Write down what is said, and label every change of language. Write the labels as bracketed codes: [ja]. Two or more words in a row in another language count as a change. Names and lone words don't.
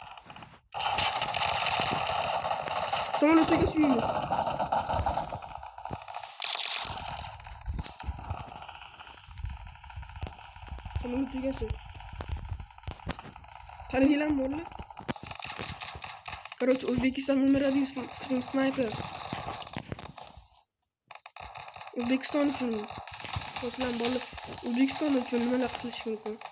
[tr] Samolyota geçiyoruz. Samolyota geçiyoruz. Tanıdı lan bu arada. [uz] Короче, O'zbekiston nomer 1 [en] stream sniper. [uz] O'zbekiston uchun do'stlar bola O'zbekiston uchun nimalar qilish mumkin?